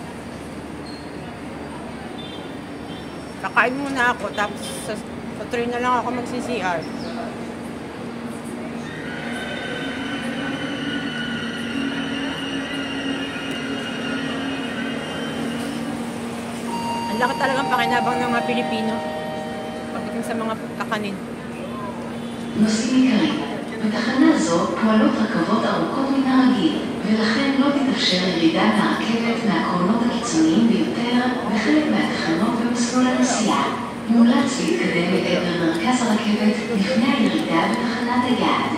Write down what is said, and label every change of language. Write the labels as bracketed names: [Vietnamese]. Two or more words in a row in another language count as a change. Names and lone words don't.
[Filipino] Kakain muna ako, tapos sa train na lang ako magsi-CR. Ang laki talagang pakinabang ng mga Pilipino pagdating sa mga kakanin. [Hebrew] נוסעים יקרים, בתחנה זו פועלות רכבות ארוכות מן הרגיל, ולכן לא תתאפשר ירידה מהרכבת מהקרונות הקיצוניים ביותר בחלק מהתחנות במסלול הנסיעה. מומלץ להתקדם לעבר מרכז הרכבת לפני הירידה בתחנת היעד.